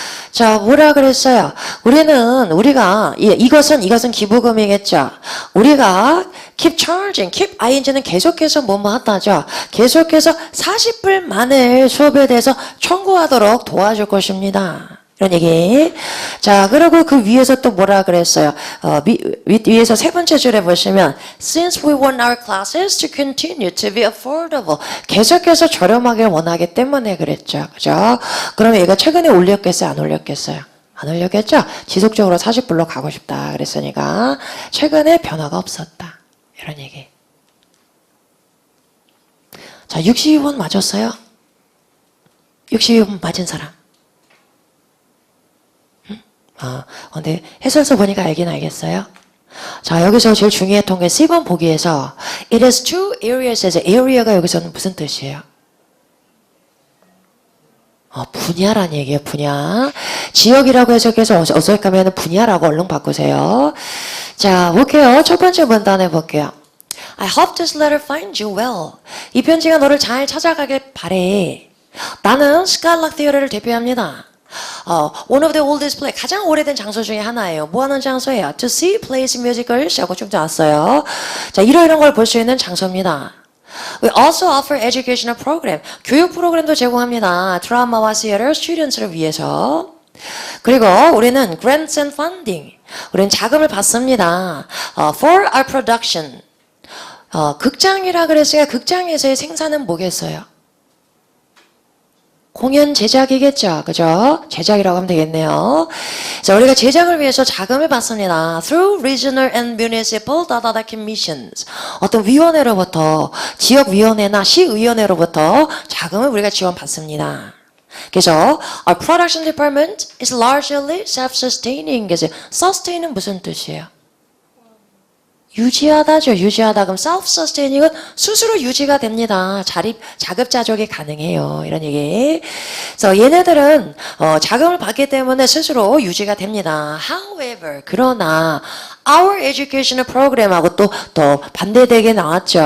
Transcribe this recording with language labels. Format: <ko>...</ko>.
<ko>자, 뭐라 그랬어요? 우리가 이것은 기부금이겠죠. 우리가</ko> <en>keep charging,</en> <ko>keep ing는 계속해서 뭐뭐 하다죠. 계속해서 40불만을 수업에 대해서 청구하도록 도와줄 것입니다. 이런 얘기. 자, 그리고 그 위에서 또 뭐라 그랬어요? 위에서 세 번째 줄에 보시면</ko> <en>Since we want our classes to continue to be affordable.</en> <ko>계속해서 저렴하게 원하기 때문에 그랬죠. 그죠? 그러면 얘가 최근에 올렸겠어요? 안 올렸겠어요? 안 올렸겠죠? 지속적으로 40불로 가고 싶다 그랬으니까 최근에 변화가 없었다. 이런 얘기. 자, 62번 맞았어요? 62번 맞은 사람. 근데 해설서 보니까 알긴 알겠어요. 자, 여기서 제일 중요했던 게 C번 보기에서</ko> <en>It has two areas</en> <ko>에서 area가 여기서는 무슨 뜻이에요? 분야란 얘기예요, 분야. 지역이라고 해석해서 어색하면 분야라고 얼른 바꾸세요. 자, 볼게요. 첫 번째 문단에 볼게요.</ko> <en>I hope this letter finds you well.</en> <ko>이 편지가 너를 잘 찾아가길 바래. 나는 Skylark Theater를 대표합니다.</ko> <en>One of the oldest play,</en> <ko>가장 오래된 장소 중에 하나예요. 뭐 하는 장소예요?</ko> <en>To see plays musicals</en> <ko>하고 쭉 나왔어요. 자, 이런 걸 볼 수 있는 장소입니다.</ko> <en>We also offer educational program,</en> <ko>교육 프로그램도 제공합니다. 드라마와 theater students를 위해서. 그리고 우리는</ko> <en>grants and funding,</en> <ko>우리는 자금을 받습니다.</ko> <en>For our production,</en> <ko>극장이라 그랬으니까 극장에서의 생산은 뭐겠어요? 공연 제작이겠죠. 그죠? 제작이라고 하면 되겠네요. 자, 우리가 제작을 위해서 자금을 받습니다.</ko> <en>Through regional and municipal commissions.</en> <ko>어떤 위원회로부터 지역위원회나 시의원회로부터 자금을 우리가 지원받습니다.</ko> <en>그래서 our production department is largely self-sustaining.</en> <ko>그래서 sustain은 무슨 뜻이에요? 유지하다죠. 유지하다. 그럼 self-sustaining은 스스로 유지가 됩니다. 자급자족이 가능해요. 이런 얘기. 그래서 얘네들은 자금을 받기 때문에 스스로 유지가 됩니다. However, 그러나</ko> <en>our educational program</en> <ko>하고 또 반대되게 나왔죠.</ko>